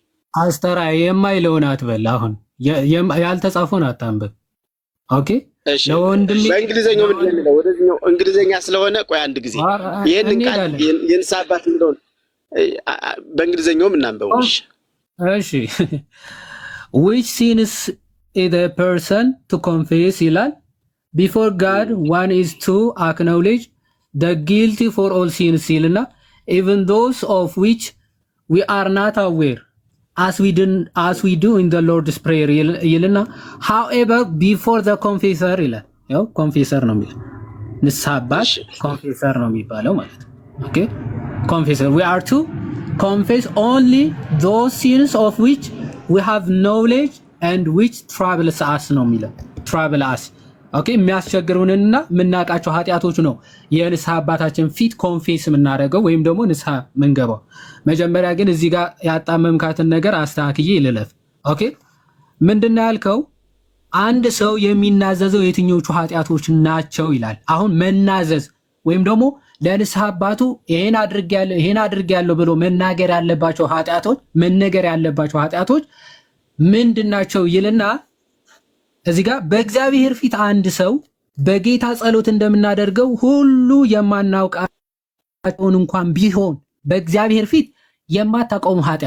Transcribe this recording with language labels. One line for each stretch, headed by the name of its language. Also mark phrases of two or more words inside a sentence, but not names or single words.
Amharic: አስተራ የማይለውን አትበል። አሁን ያልተጻፈውን አታንብብ። ኦኬ ለወንድሜ በእንግሊዘኛው ምንድን ነው የሚለው? ወደዚህኛው እንግሊዘኛ ስለሆነ ቆይ አንድ ጊዜ ይሄንን ቃል የንስሐ አባት እንደሆነ በእንግሊዘኛው እናንበው።
English: እሺ which sins is the person to confess ይላል before God one is to acknowledge the guilty for all sins ይልና even those of which we are not aware as we do in the Lord's prayer ይልና however before the confessor ይላል። ያው
Amharic: ኮንፌሰር ነው የሚለው ንስሐ አባት ኮንፌሰር ነው የሚባለው ማለት ነው። ኦኬ
English: confessor we are to confess only those sins of which we have knowledge and which troubles us
Amharic: ነው የሚለው
English: trouble us
Amharic: ኦኬ የሚያስቸግሩንና የምናውቃቸው ኃጢአቶች ነው የንስሐ አባታችን ፊት ኮንፌስ የምናደርገው ወይም ደግሞ ንስሐ ምንገባው። መጀመሪያ ግን እዚህ ጋር ያጣመምካትን ነገር አስተካክዬ ልለፍ። ኦኬ ምንድነው ያልከው? አንድ ሰው የሚናዘዘው የትኞቹ ኃጢአቶች ናቸው ይላል። አሁን መናዘዝ ወይም ደግሞ ለንስሐ አባቱ ይሄን አድርጌያለሁ ብሎ መናገር ያለባቸው ኃጢአቶች ምንድናቸው ይልና እዚህ ጋር በእግዚአብሔር ፊት አንድ ሰው በጌታ ጸሎት እንደምናደርገው ሁሉ የማናውቃቸውን እንኳን ቢሆን በእግዚአብሔር ፊት የማታውቀው ኃጢአት